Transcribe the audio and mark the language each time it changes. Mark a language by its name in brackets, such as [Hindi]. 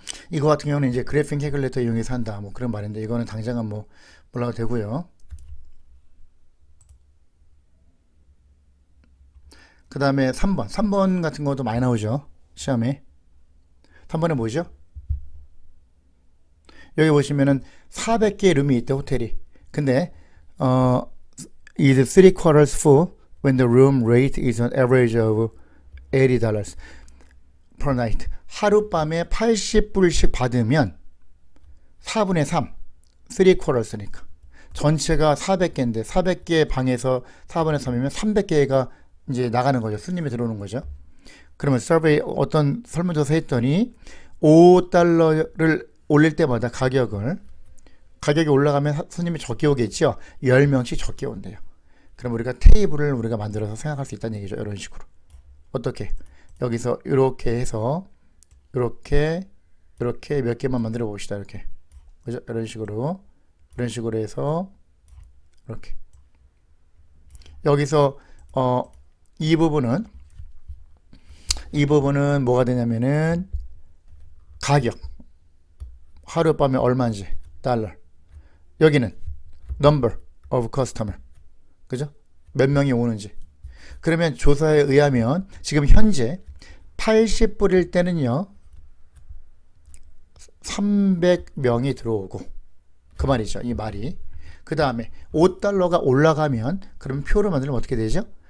[Korean] 이거 같은 경우는 이제 그래핑 캐큘레이터 이용해서 한다 뭐 그런 말인데 이거는 당장은 뭐 몰라도 되고요. 그 다음에 3번 같은 것도 많이 나오죠 시험에. 3번에 뭐죠? 여기 보시면은 400개의 룸이 있대, 호텔이. 근데 [English] is 3/4 full when the room rate is an average of $80 per night. [Korean] 하룻밤에 80불씩 받으면 4분의 3, 3/4니까. 전체가 400개인데 400개 방에서 4분의 3이면 300개가 이제 나가는 거죠. 손님이 들어오는 거죠. 그러면 서베이 어떤 설문조사 했더니 $5를 올릴 때마다 가격이 올라가면 손님이 적게 오겠죠. 10명씩 적게 온대요. 그럼 우리가 테이블을 우리가 만들어서 생각할 수 있다는 얘기죠. 이런 식으로. 어떻게? 여기서 이렇게 해서 이렇게 몇 개만 만들어 봅시다. 이렇게. 그죠? 이런 식으로 해서 이렇게. 여기서 이 부분은 뭐가 되냐면은 가격. 하룻밤에 얼마인지 달러. 여기는 [English] number of customer. [Korean] 그죠? 몇 명이 오는지. 그러면 조사에 의하면 지금 현재 80불일 때는요 300명이 들어오고, 그 말이죠. 이 말이. 그 다음에 $5가 올라가면 그럼 표를 만들면 어떻게 되죠?